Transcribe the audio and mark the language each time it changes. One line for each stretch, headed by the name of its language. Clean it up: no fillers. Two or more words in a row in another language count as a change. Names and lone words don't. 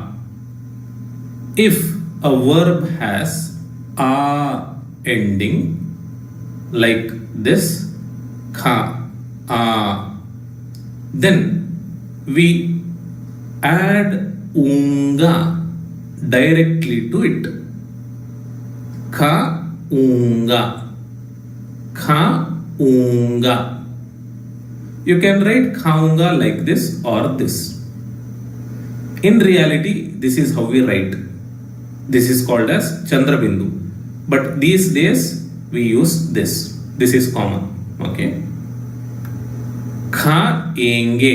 English: If a verb has a ending like this, kha, a, then we add unga directly to it. Kha, unga, kha, unga. You can write khaunga like this or this. In reality, this is how we write. This is called as Chandrabindu. But these days we use this. This is common. Okay. Khaenge.